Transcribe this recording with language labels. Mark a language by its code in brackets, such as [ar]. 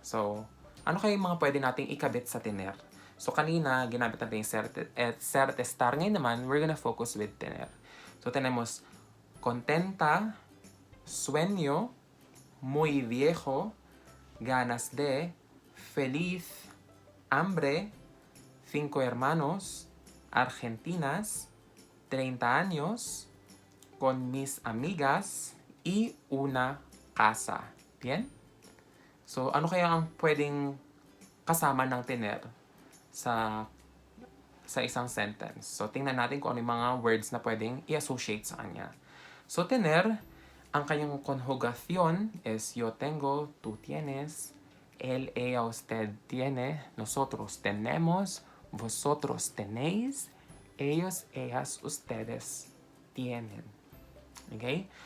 [tl] So, ano kayo mga pwede nating ikabit sa tener? So, kanina, ginamit natin yung ser at estar. Ngayon naman, [en] we're gonna focus with tener. [es] So, tenemos contenta, sueño, muy viejo, ganas de, feliz, hambre, 5 hermanos, argentinas, 30 años, con mis amigas, y una casa. Bien? [tl] So, ano kaya ang pwedeng kasama ng tener sa isang sentence? So, tingnan natin kung ano yung mga words na pwedeng i-associate sa kanya. [es] So, tener, [tl] ang kanyang [es] conjugación is yo tengo, tú tienes, él, ella, usted tiene, nosotros tenemos, vosotros tenéis, ellos, ellas, ustedes tienen. [en] Okay?